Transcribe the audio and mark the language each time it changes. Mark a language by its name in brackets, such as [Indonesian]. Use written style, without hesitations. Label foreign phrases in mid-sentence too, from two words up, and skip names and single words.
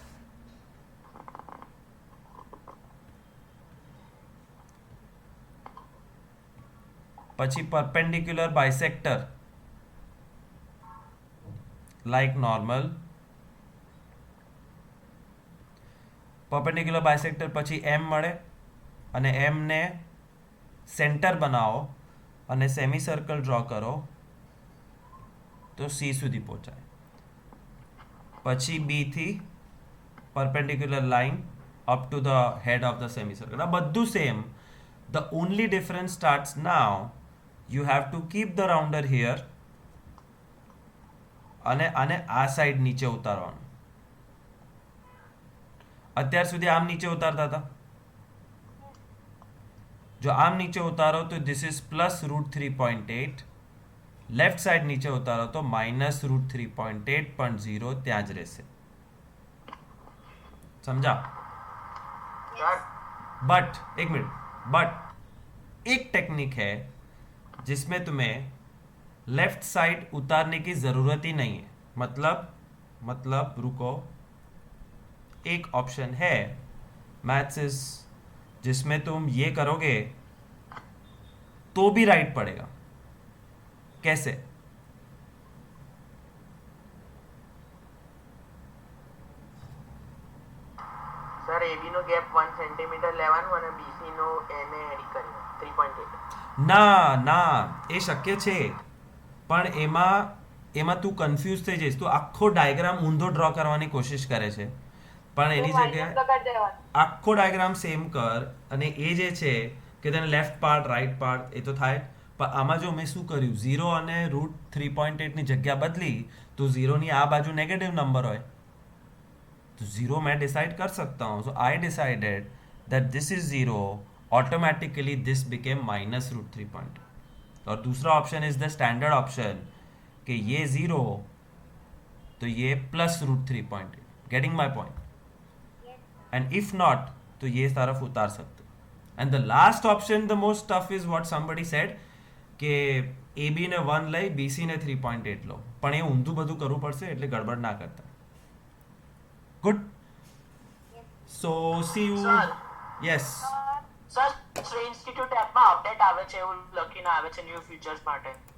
[Gujarati] પછી [English] perpendicular bisector like normal, perpendicular bisector [Gujarati] પછી એમ મળે, અને એમ ને સેન્ટર બનાવો અને [English] semi circle draw [Gujarati] કરો તો સી સુધી પહોંચાય. પછી બી થી [English] perpendicular line up to the head of the semi circle. [Gujarati] આ બધું સેમ. [English] The only difference starts now. You have to keep the rounder here [Gujarati] અને આને આ સાઈડ નીચે ઉતારવાનું. અત્યાર સુધી આમ નીચે ઉતારતા હતા. જો આમ નીચે ઉતારો તો [English] this is plus √3.8. left side [Gujarati] નીચે ઉતારો તો -√3.8, પણ 0 ત્યાં જ રહેશે. [Hindi] समझा? बट एक मिनट, बट एक टेक्निक है जिसमें तुम्हें [English] left side [Hindi] उतारने की ज़रूरत ही नहीं है. मतलब रुको, एक ऑप्शन है [English] maths is [Hindi] जिसमें तुम ये करोगे तो भी राइट पड़ेगा. कैसे? [Gujarati] સર એબી નો ગેપ 1 સેન્ટીમીટર લેવાનું અને બીસી નો એને એડ કરી 3.8. ના એ શક્ય છે, પણ એમાં એમાં તું કન્ફ્યુઝ થઈ જઈશ. તું આખો ડાયાગ્રામ ઊંધો ડ્રો કરવાની કોશિશ કરે છે, પણ એની જગ્યાએ તો કરી દેવાનું. આખો ડાયાગ્રામ સેમ કર. અને એ જે છે કે તને [English] left part right part [Gujarati] એ તો થાય, પણ આમાં જો મેં શું કર્યું, 0 અને √3.8 ની જગ્યા બદલી તો 0 ની આ બાજુ [English] negative number [Gujarati] હોય [Hindi] तो 0 मैं डिसाइड कर सकता हूँ. [English] so I decided that this is 0, automatically this became -√3.8. [Hindi] और दूसरा [English] option is the standard option [Hindi] कि ये 0 तो ये +√3.8. [English] getting my point? and if not [Hindi] तो ये तरफ उतार सकते. [English] and the last option the most tough is what somebody said [Gujarati] કે AB ને 1 લઈ BC ને 3.8 લો, પણ એ ઊંધું બધું કરવું પડશે, એટલે ગડબડ ના કરતા. [English] Good. So see you. Sir. યસ. [Gujarati] સર શ્રી ઇન્સ્ટિટ્યૂટ એપમાં અપડેટ આવે છે એવું લખીને આવે છે [English] new features [Gujarati] માટે.